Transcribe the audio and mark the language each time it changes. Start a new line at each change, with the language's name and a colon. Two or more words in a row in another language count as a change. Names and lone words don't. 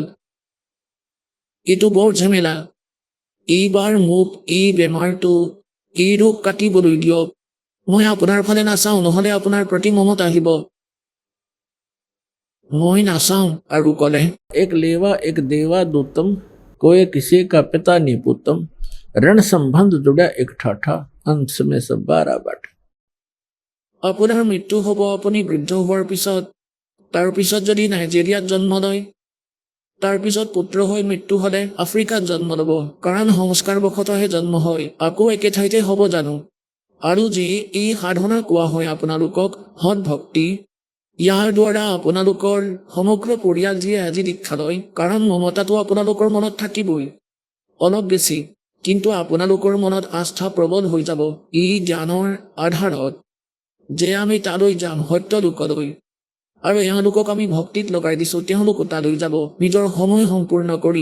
Assamese: এইটো বৰ ঝামেলা। এইবাৰ মোক এই বেমাৰটো, এই ৰোগ কাটিবলৈ দিয়ক। মই আপোনাৰ ফালে নাচাওঁ, নহ'লে আপোনাৰ প্ৰতি মমত আহিব। মই নাচাওঁ আৰু ক'লে,
Hindi: एक लेवा एक देवा दुत्तम, कोई किसी का पिता नहीं पुत्तम, रण संबंध जुड़ा एक ठाठा, अंश में सब 12 बाट।
Assamese: আপোনাৰ মৃত্যু হ'ব আপুনি বৃদ্ধ হোৱাৰ পিছত। তাৰপিছত যদি নাইজেৰিয়াত জন্ম লয়, তাৰপিছত পুত্ৰ হৈ মৃত্যু হ'লে আফ্ৰিকাত জন্ম ল'ব, কাৰণ সংস্কাৰবশতহে জন্ম হয়। আকৌ একে ঠাইতে হ'ব জানো? আৰু যি এই সাধনা কোৱা হয় আপোনালোকক, সৎ ভক্তি, ইয়াৰ দ্বাৰা আপোনালোকৰ সমগ্ৰ পৰিয়াল যিয়ে আজি দীক্ষা লয়, কাৰণ মমতাটো আপোনালোকৰ মনত থাকিবই, অলপ বেছি, কিন্তু আপোনালোকৰ মনত আস্থা প্ৰবল হৈ যাব এই জ্ঞানৰ আধাৰত যে আমি তালৈ যাম, সত্য লোকলৈ, আৰু এওঁলোকক আমি ভক্তিত লগাই দিছোঁ, তেওঁলোকো তালৈ যাব নিজৰ সময় সম্পূৰ্ণ কৰি।